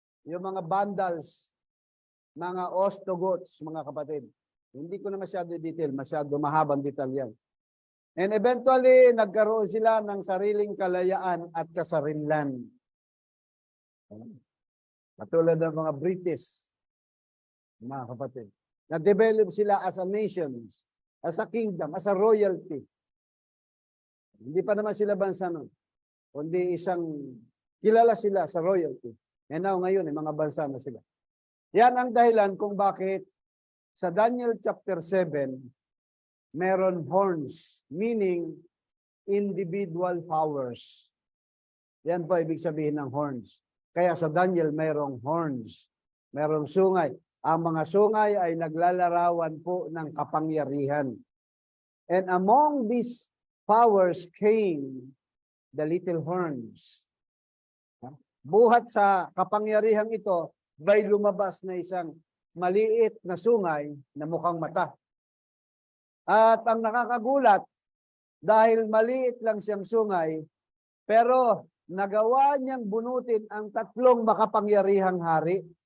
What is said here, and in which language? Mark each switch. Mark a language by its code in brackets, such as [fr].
[tl] Yung mga Vandals, mga Ostrogoths, mga kapatid. Hindi ko na masyado detail, masyado mahabang detail yan. And eventually, nagkaroon sila ng sariling kalayaan at kasarinlan. Katulad ng mga British, mga kapatid. [en] Na-develop sila as a nation, as a kingdom, as a royalty. [tl] Hindi pa naman sila bansa nun. Kundi kilala sila sa royalty. And now ngayon, mga bansa na sila. Yan ang dahilan kung bakit sa Daniel chapter 7, meron horns, meaning individual powers. Yan po ibig sabihin ng horns. Kaya sa Daniel merong horns, merong sungay. Ang mga sungay ay naglalarawan po ng kapangyarihan. [en] And among these powers came the little horns. [tl] Buhat sa kapangyarihang ito, may lumabas na isang maliit na sungay na mukhang mata. At ang nakakagulat, dahil maliit lang siyang sungay, pero nagawa niyang bunutin ang tatlong makapangyarihang hari.